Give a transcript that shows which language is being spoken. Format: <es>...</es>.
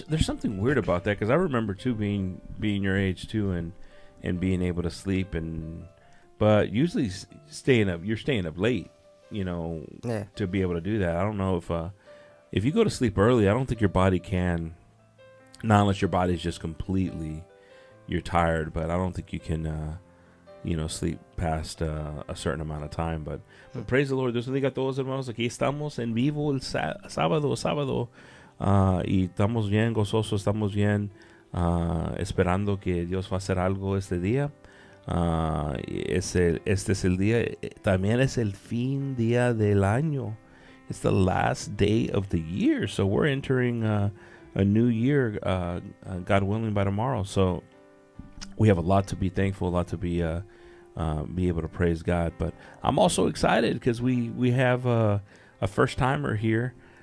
<en>There's something weird about that, because I remember too being your age too, and being able to sleep, but usually you're staying up late, to be able to do that. I don't know if you go to sleep early, I don't think your body can, not unless your body's just completely, you're tired, but I don't think you can sleep past a certain amount of time. But praise the Lord.</en> <es>Dios bendiga a todos, hermanos. Aquí estamos en vivo el sábado. Y estamos bien gozosos, estamos bien esperando que Dios va a hacer algo este día. Este es el día, también es el día del año.</es> <en>It's the last day of the year. So we're entering a new year, God willing, by tomorrow. So we have a lot to be thankful, a lot to be able to praise God. But I'm also excited because we have a first timer here.</en>